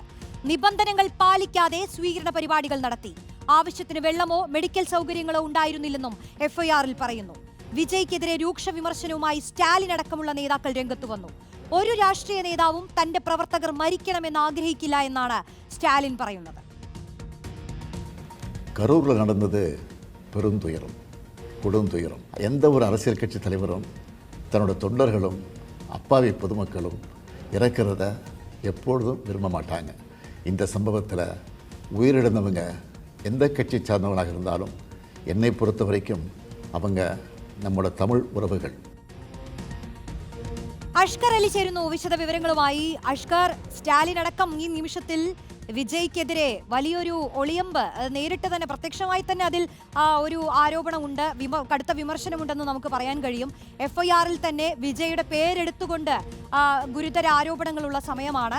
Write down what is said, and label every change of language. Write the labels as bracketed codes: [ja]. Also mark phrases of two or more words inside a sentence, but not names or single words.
[ml] നിബന്ധനകൾ പാലിക്കാതെ സ്വീകരണ പരിപാടികൾ നടത്തി. ആവശ്യത്തിന് വെള്ളമോ മെഡിക്കൽ സൗകര്യങ്ങളോ ഉണ്ടായിരുന്നില്ലെന്നും എഫ്ഐആറിൽ പറയുന്നു. വിജയ്ക്കെതിരെ രൂക്ഷ വിമർശനവുമായി സ്റ്റാലിൻ അടക്കമുള്ള നേതാക്കൾ രംഗത്തു വന്നു. ഒരു രാഷ്ട്രീയ നേതാവും തന്റെ പ്രവർത്തകർ മരിക്കണമെന്ന് ആഗ്രഹിക്കില്ല എന്നാണ് സ്റ്റാലിൻ പറയുന്നത്. [ta] கரூரில் நடந்தது பெருந்துயரம், கொடுந்துயரம். எந்த ஒரு அரசியல் கட்சி தலைவரும் தன்னோட தொண்டர்களும் அப்பாவி பொதுமக்களும் இறக்கிறத எப்பொழுதும் விரும்ப மாட்டாங்க. இந்த சம்பவத்தில் உயிரிழந்தவங்க எந்த கட்சி சார்ந்தவங்களாக இருந்தாலும் என்னை பொறுத்த வரைக்கும் அவங்க நம்மோட தமிழ் உறவுகள். [ml] അഷ്കർ അലി ചേരുന്നു വിശദ വിവരങ്ങളുമായി. അഷ്കർ, സ്റ്റാലിൻ അടക്കം ഈ നിമിഷത്തിൽ വിജയ്ക്കെതിരെ വലിയൊരു ഒളിയമ്പ് നേരിട്ട് തന്നെ പ്രത്യക്ഷമായി തന്നെ അതിൽ ഒരു ആരോപണമുണ്ട്, കടുത്ത വിമർശനമുണ്ടെന്ന് നമുക്ക് പറയാൻ കഴിയും. എഫ്ഐആറിൽ തന്നെ വിജയുടെ പേരെടുത്തുകൊണ്ട് ഗുരുതര ആരോപണങ്ങളുള്ള സമയമാണ്.